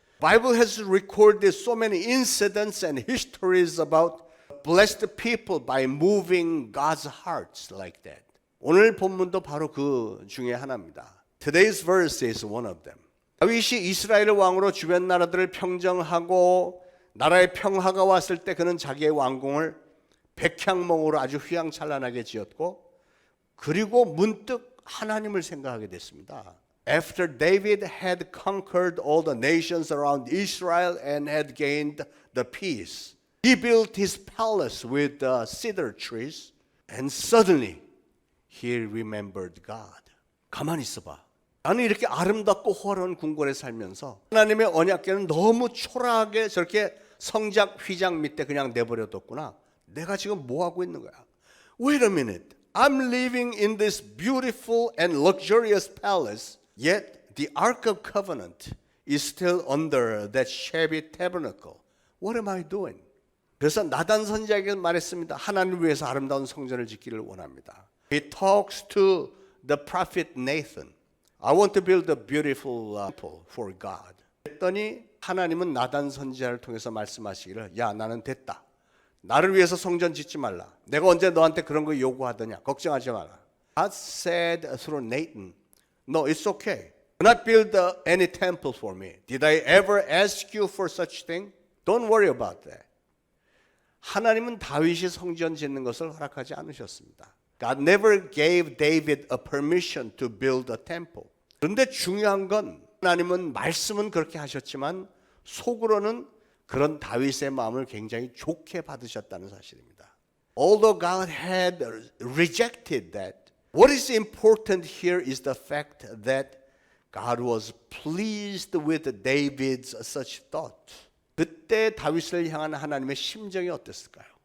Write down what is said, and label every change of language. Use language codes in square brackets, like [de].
[en] Bible has recorded so many incidents and histories about blessed people by moving God's hearts like that. [ko] 오늘 본문도 바로 그 중에 하나입니다. [en] Today's verse is one of them. [ko] 다윗이 이스라엘 왕으로 주변 나라들을 평정하고 나라의 평화가 왔을 때 그는 자기의 왕궁을 백향목으로 아주 휘황찬란하게 지었고 그리고 문득 하나님을 생각하게 됐습니다. [en] After David had conquered all the nations around Israel and had gained the peace, he built his palace with cedar trees and suddenly he remembered God. [ko] 가만히 있어봐. 나는 이렇게 아름답고 호화로운 궁궐에 살면서 하나님의 언약궤는 너무 초라하게 저렇게 성작 휘장 밑에 그냥 내버려뒀구나. 내가 지금 뭐 하고 있는 거야? [en] Wait a minute. I'm living in this beautiful and luxurious palace, yet the Ark of Covenant is still under that shabby tabernacle. What am I doing? [ko] 그래서 나단 선지자에게 말했습니다. 하나님을 위해서 아름다운 성전을 짓기를 원합니다. [en] He talks to the prophet Nathan. I want to build a beautiful temple for God. [ko] 했더니 하나님은 나단 선지자를 통해서 말씀하시기를 야 나는 됐다. 나를 위해서 성전 짓지 말라. 내가 언제 너한테 그런 거 요구하더냐. 걱정하지 마라. [en] God said through Nathan, no, it's okay. Do not build any temple for me. Did I ever ask you for such thing? Don't worry about that. [ko] 하나님은 다윗이 성전 짓는 것을 허락하지 않으셨습니다. [en] God never gave David a permission to build a temple. [ko] 그런데 중요한 건 하나님은 말씀은 그렇게 하셨지만 속으로는 그런 다윗의 마음을 굉장히 좋게 받으셨다는 사실입니다. [en] Although God had rejected that, what is important here is the fact that God was pleased with David's such thought. [ko] 그때 다윗을 향한 하나님의 심정이 어땠을까요?